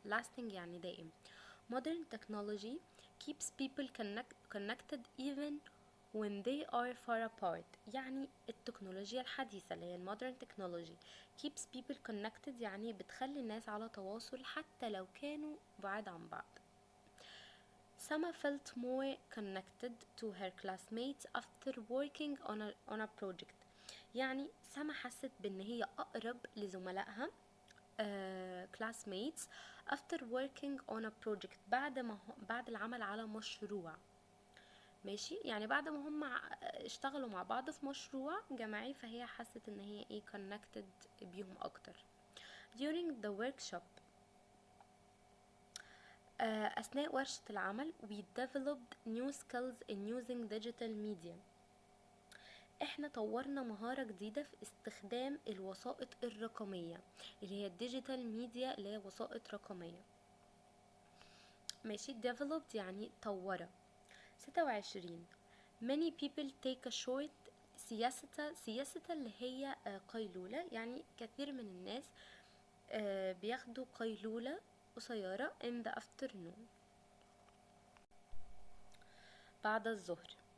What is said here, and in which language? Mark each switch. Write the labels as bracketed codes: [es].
[ar] lasting يعني دائم. [en] modern technology keeps people connected even when they are far apart [ar] يعني التكنولوجيا الحديثة اللي هي [en] modern technology keeps people connected [ar] يعني بتخلي الناس على تواصل حتى لو كانوا بعاد عن بعض. [en] Sama felt more connected to her classmates after working on a project [ar] يعني سما حست بان هي اقرب لزملائها classmates [en] after working on a project [ar] بعد العمل على مشروع. ماشي، يعني بعد ما هم اشتغلوا مع بعض في مشروع جماعي فهي حست ان هي ايه connected بيهم اكتر. [en] during the workshop [ar] أثناء ورشة العمل [en] we developed new skills in using digital media. [ar] احنا طورنا مهارة جديدة في استخدام الوسائط الرقمية اللي هي الديجيتال ميديا اللي هي وسائط رقمية. ماشي. developed يعني طورة. 26 [en] many people take a short [ar] سياسة اللي هي قيلولة، يعني كثير من الناس بياخدوا قيلولة قصيرة [en] in the afternoon [ar] بعد الظهر.